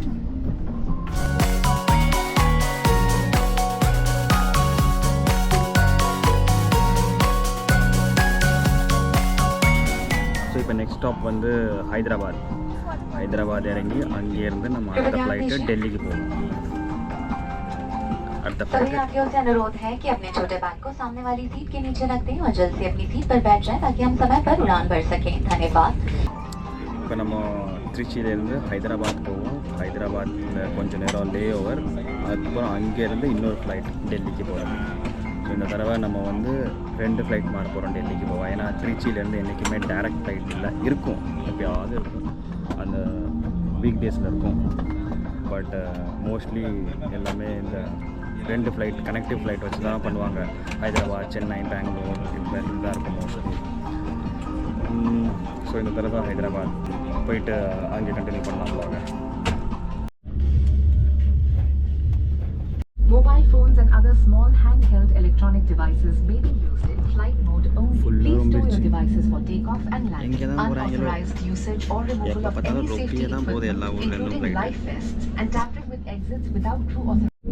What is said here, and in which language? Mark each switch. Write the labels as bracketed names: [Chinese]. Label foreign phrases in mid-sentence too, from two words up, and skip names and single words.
[Tamil] ஸோ இப்போ [English] next stop [Tamil] வந்து ஹைதராபாத் இறங்கி அங்கேருந்து நம்ம அடுத்த ஃப்ளைட்டு டெல்லிக்கு போகணும். அடுத்த [Hindi] सभी [Tamil] ஃப்ளைட்டு [Hindi] यात्रियों से अनुरोध है कि अपने छोटे बैग को सामने वाली सीट के नीचे रख दें और जल्द से अपनी सीट पर बैठ जाएं ताकि हम समय पर उड़ान भर सकें। धन्यवाद। [Tamil] இப்போ நம்ம திருச்சியிலேருந்து ஹைதராபாத் போவோம். ஹைதராபாத்தில் கொஞ்சம் நேரம் [English] lay over, [Tamil] அதுக்கப்புறம் அங்கேருந்து இன்னொரு ஃப்ளைட் டெல்லிக்கு போகிறோம். ஸோ இந்த தடவை நம்ம வந்து 2 ஃப்ளைட் மாற போகிறோம் டெல்லிக்கு போவோம். ஏன்னா திருச்சியிலேருந்து என்றைக்குமே [English] direct flight [Tamil] இல்லை, இருக்கும் எப்போயாவது இருக்கும், அந்த வீக் டேஸில் இருக்கும். [English] but mostly [Tamil] எல்லாமே இந்த 2 ஃப்ளைட் [English] connective flight [Tamil] வச்சு தான் பண்ணுவாங்க. ஹைதராபாத், சென்னை, பெங்களூர் இதுதான் இருக்கும் மோஸ்ட்லி. ஸோ இந்த தடவை ஹைதராபாத் போயிட்டு அங்கே கண்டினியூ பண்ணலாம் பாருங்க. [English] Mobile phones and other small handheld electronic devices may be used in flight mode only. Please store your devices for takeoff and landing. Unauthorized usage or removal of any safety equipment, including life vests and tampering with exits without true authorization.